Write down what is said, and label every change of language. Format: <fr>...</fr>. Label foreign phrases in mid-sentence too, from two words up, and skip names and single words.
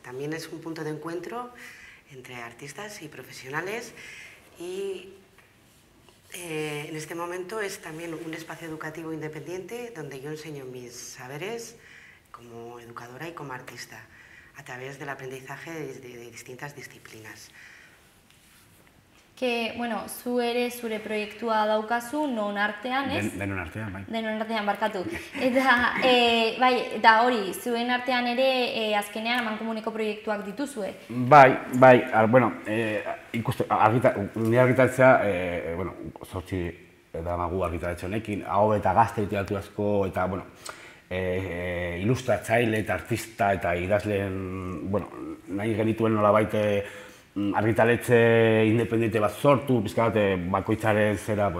<es>También es un punto de encuentro entre artistas y profesionales y en este momento es también un espacio educativo independiente donde yo enseño mis saberes como educadora y como artista a través del aprendizaje de distintas disciplinas. Que,</es> <eu>zu ere zure proiektua daukazu, non artean, ez? Denon artean, bai. Denon artean, barkatu. Eta hori, zuen artean ere azkenean amankomuneko proiektuak dituzue. Bai, ikuste, nire argitaratzea, zortzi damagu argitaratze honekin, hau eta gazte literatura eta, ilustratzaile eta artista eta idazleen, nahi genituen nolabait argitaletxe independente bat sortu, pizka bat bakoitzaren zera,</eu>